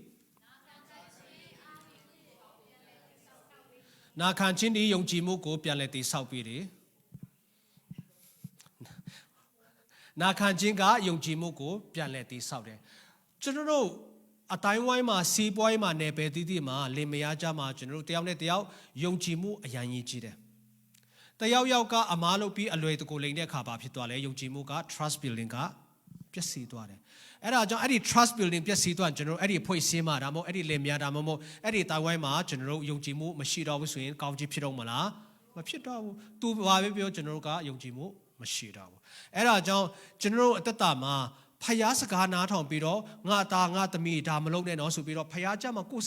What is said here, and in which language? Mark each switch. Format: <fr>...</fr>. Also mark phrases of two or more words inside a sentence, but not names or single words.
<my>နာခံခြင်းဒီယုံကြည်မှုကိုပြန်လဲတည်ဆောက်ပြီးတယ်နာခံခြင်းကယုံကြည်မှုကိုပြန်လဲတည်ဆောက်တယ်ကျွန်တော်တို့အတိုင်းဝိုင်းမှာစီးပွားရေးမှာနယ်ပယ်တည်မှာလင်မယားကြမှာကျွန်တော်တို့တယောက်နဲ့တယောက်ယုံကြည်မှုအရန်ကြီးကြီးတယ်တယောက်ယောက်ကအမားလုပ်ပြီးအလွယ်တကူလိမ့်တဲ့အခါပါဖြစ် သွားလဲယုံကြည်မှုက</my> <en>trust building</en> <my>ကပျက်စီးသွားတယ်အဲ့ဒါကြောင့်အဲ့ဒီ</my> <en>trust building</en> <my>ပျက်စီးသွားကျွန်တော်တို့အဲ့ဒီဖွဲ့စည်းမှာဒါမှမဟုတ်အဲ့ဒီလင်မယားဒါမှမဟုတ်အဲ့ဒီတိုင်းဝိုင်းမှာကျွန်တော်တို့ယုံကြည်မှုမရှိတော့ဘူးဆိုရင်ကောင်းချီးဖြစ်တော့မလားမဖြစ်တော့ဘူးသူ ဘာပဲပြောကျွန်တော်တို့ကယုံကြည်မှုမရှိတော့ဘူးအဲ့ဒါကြောင့်ကျွန်တော်တို့အသက်တာမှာဖယားစကားနားထောင်ပြီးတော့ငါသားငါသမီးဒါမလုပ်နဲ့နော်ဆိုပြီးတော့ဖယားကြမှာကိုယ်</my>